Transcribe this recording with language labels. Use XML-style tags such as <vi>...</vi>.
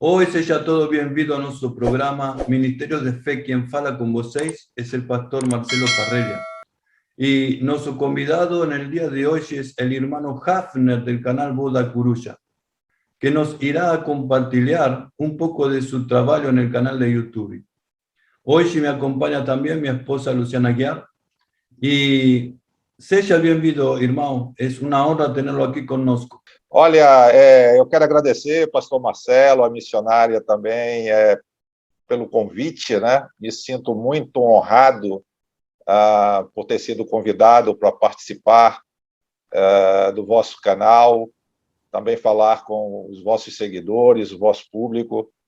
<pt>seja todos bem-vindos ao nosso programa Ministério de Fé. Quem fala com vocês é o pastor Marcelo Carrella.</pt> <es>Y nuestro convidado en el día de hoy es el hermano Hafner del canal Voz da Coruja, que nos irá a compartir un poco de su trabajo en el canal de YouTube. Hoy me acompaña también mi esposa Luciana Aguiar.</es> <pt>Y seja bem-vindo, irmão. É uma honra tê-lo aqui conosco. Olha, eu quero agradecer, pastor Marcelo, a missionária também, pelo convite, né? Me sinto muito honrado por ter sido convidado para participar do vosso canal, também falar com os vossos seguidores, o vosso público.</pt>